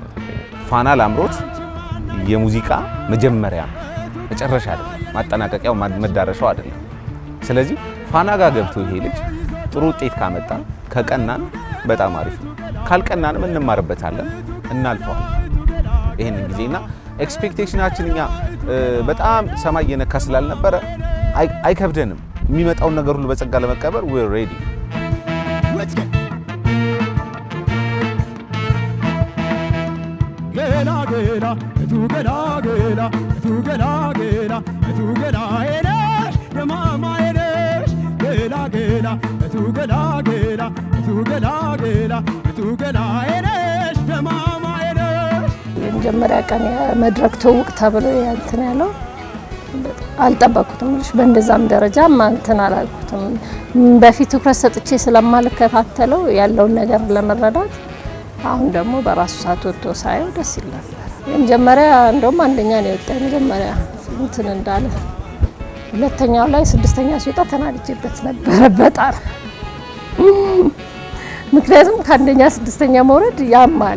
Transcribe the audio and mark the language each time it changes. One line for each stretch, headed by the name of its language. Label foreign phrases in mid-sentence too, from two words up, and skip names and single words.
Amharic: ፋና ላምሮት የሙዚቃ መጀመሪያ መጨረሻ አይደለም፣ ማጠናቀቂያው መዳረሻው አይደለም። ስለዚህ ፋና ጋር ገብቶ ይሄ ልጅ ጥሩ ውጤት ካመጣ ከቀናን በጣም አሪፍ ነው፣ ካልቀናንም እንማርበታለን፣ እናልፈዋለን ይሄንን ጊዜና ኤክስፔክቴሽናችን እኛ በጣም ሰማይ የነካ ስላልነበረ አይከብደንም። የሚመጣውን ነገር ሁሉ በጸጋ ለመቀበል
English: we're ready።
Amharic: ገላ ገላ እቱ ገላ ገላ እቱ ገላ ገላ እቱ ገላ ሄነሽ የማማ ሄነሽ ገላ ገላ እቱ ገላ ገላ እቱ ገላ ገላ እቱ ገላ ሄነሽ የማማ ሄነሽ። የመጀመሪያ ቀን የመድረክ ትውውቅ ተብሎ እንትን ያለው አልጠበኩትም። በእንደዛም ደረጃ እንትን አላልኩትም። በፊት ትኩረት ሰጥቼ ስለማልከታተለው ያለውን ነገር ለመረዳት አሁን ደግሞ በራሱ ሰዓት ወጥቶ ሳየው ደስ ይል ነበር። የመጀመሪያ እንደውም አንደኛ ነው የወጣው። የመጀመሪያ እንትን እንዳለ ሁለተኛው ላይ ስድስተኛ ሲወጣ ተናድጄበት ነበር በጣም። ምክንያቱም ከአንደኛ ስድስተኛ መውረድ ያማል።